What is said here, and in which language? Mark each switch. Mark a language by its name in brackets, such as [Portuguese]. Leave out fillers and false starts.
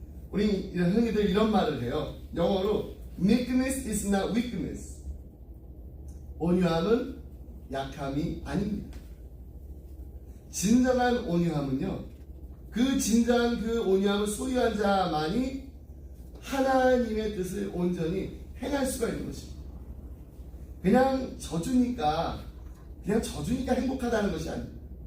[Korean] 우리 흔히들 이런 말을 해요. 영어로 [English] meekness is not weakness. [Korean] 온유함은 약함이 아닙니다. 진정한 온유함은요, 그 진정한 그 온유함을 소유한 자만이 하나님의 뜻을 온전히 행할 수가 있는 것입니다. 그냥 져주니까 행복하다는 것이 아닙니다.